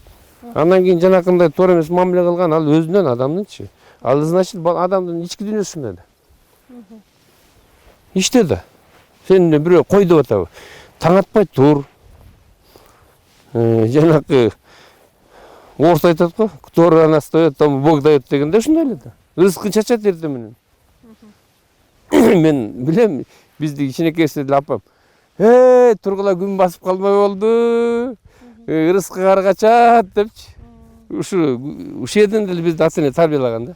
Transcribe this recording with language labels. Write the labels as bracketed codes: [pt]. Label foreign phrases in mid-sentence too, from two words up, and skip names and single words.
[ky] Андан кийин жанакындай туура эмес мамиле кылган ал өзүнөн адамдынчы. Ал значит адамдын ички дүйнөсүндө да. Иште да. Сен бирөө кой деп атабы. Таң атпай тур. Жанакы орус айтат го, [ru] кто рано встаёт, тому Бог дает [ky] дегенде ушундай эле да. Рызкын чачат эртең менен. Мен билем, бизди кичинекейсинде деле апам. Тургула күн басып калмай болду. Рызкы кар качат депчи. Ушул жерден деле бизди ата эне тарбиялаган да.